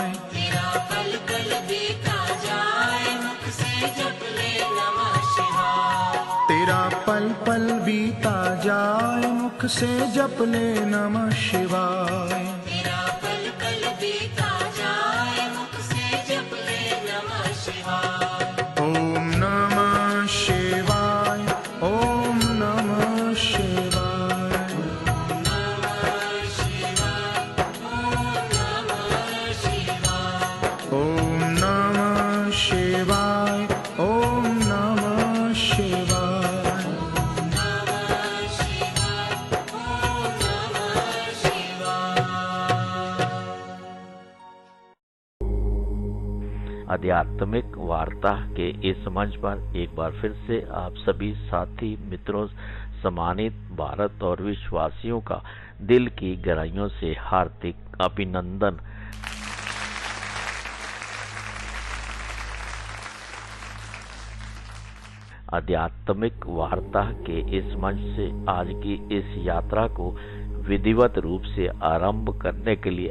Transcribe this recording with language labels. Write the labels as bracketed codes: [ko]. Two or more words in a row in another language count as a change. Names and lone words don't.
[hi] तेरा पल पल बीता जाए, मुख से जप ले [sa] नमः शिवाय। [hi] तेरा पल पल बीता जाए, मुख से जप ले [sa] नमः शिवाय। [hi] तेरा पल पल बीता जाए, मुख से जप ले [sa] नमः शिवाय। ओम नमः शिवाय, ओम नमः शिवाय। नमः शिवाय, ओम नमः शिवाय। ओम नमः शिवाय, ओम नमः शिवाय। [hi] आध्यात्मिक वार्ता के इस मंच पर एक बार फिर से आप सभी साथी मित्रों, सम्मानित भारत और विश्ववासियों का दिल की गहराइयों से हार्दिक अभिनंदन। आध्यात्मिक वार्ता के इस मंच से आज की इस यात्रा को विधिवत रूप से आरंभ करने के लिए